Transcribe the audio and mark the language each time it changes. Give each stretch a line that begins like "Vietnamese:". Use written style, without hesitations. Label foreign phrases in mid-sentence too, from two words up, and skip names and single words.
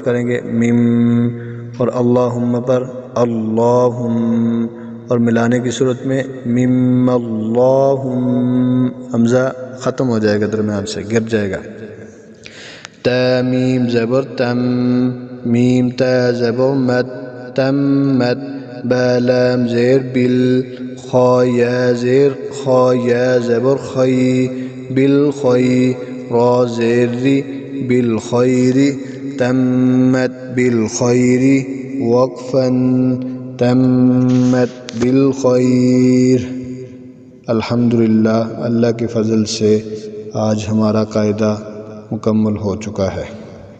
Urdu: کریں گے میم اور اللہم پر اللہم اور ملانے کی صورت میں میم اللہم حمزہ ختم ہو جائے گا درمیان سے گر جائے گا تا میم زبر تم میم تا زبر مت تمت با لام زیر بل خا یا زیر خا یا زبر خی بالخی را زیر ری بالخیر تمت بالخیر وقفا
Arabic: تمت بالخیر
Urdu: الحمدللہ اللہ کے فضل سے آج ہمارا قاعدہ مکمل ہو چکا ہے۔